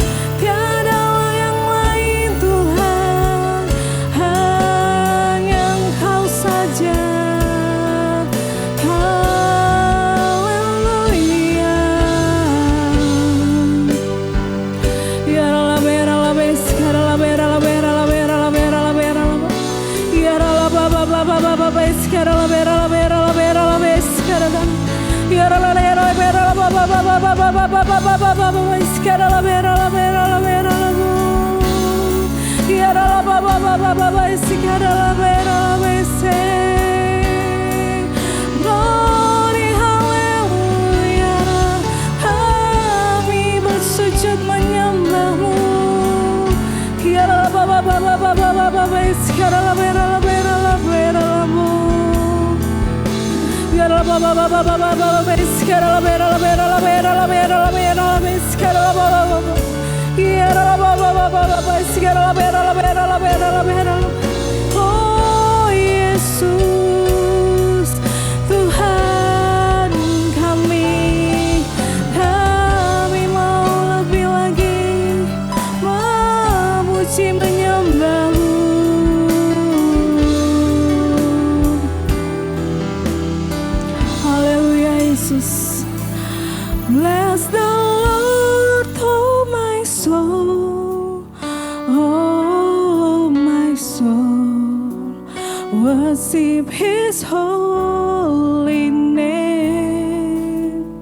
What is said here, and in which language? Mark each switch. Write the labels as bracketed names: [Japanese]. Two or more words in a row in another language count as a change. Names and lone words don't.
[Indonesian] Tiada yang lain Tuhan, hanya Engkau saja. Haleluya. Ya la bera la bes, cara la bera la bera la bera la bera la bera la. Ya la ba ba ba ba ba ba bes, cara la bera la bera la bera la bes, cara la. Ya la bera la bera la ba ba ba ba ba ba ba ba ba ba ba ba bes, cara la bera la bera la bera la. Ya la ba ba ba ba ba bes, cara la bera la bes. Glory, haleluya. Kami bersujud menyembah-Mu. Ya la ba ba ba ba ba ba ba bes, cara la bera la bera la bera la. Ya la ba Oh Yesus, Tuhan kami mau lebih lagi memuji menyembah-Mu. Haleluya Yesus. [English] Bless the Lord, oh my soul, oh my soul, worship His holy name.